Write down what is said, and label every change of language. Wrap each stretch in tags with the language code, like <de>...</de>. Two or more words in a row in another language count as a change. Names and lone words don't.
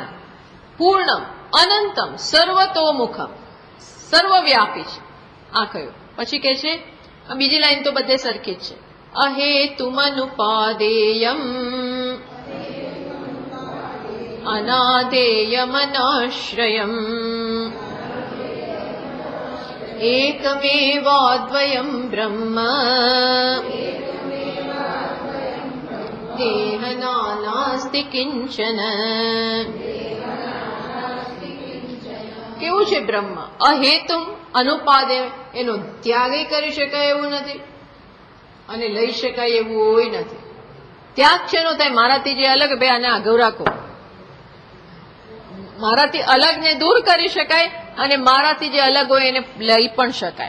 <sa>પૂર્ણમ, અનંતમ, સર્વતોમુખમ,</sa> <gu>સર્વવ્યાપી છે. આ કયું? પછી કે છે, બીજી લાઈન તો બધે સરખી જ છે.</gu> <sa>અહેતુમનુપાદેયમ અનાદેયમનાશ્રયમ एकमेवाद्वयं ब्रह्म देह नानास्ति किंचन.</sa> <gu>કેવું છે બ્રહ્મ?</gu> <sa>અહેતુમ અનુપાદે,</sa> <gu>એનો ત્યાગ કરી શકાય એવું નથી અને લઈ શકાય એવું હોય નથી. ત્યાગ છે નો થાય મારાથી જે અલગ, બે આને આગળ રાખો. મારાથી અલગ ને દૂર કરી શકાય અને મારાથી જે અલગ હોય એને લઈ પણ શકાય.</gu>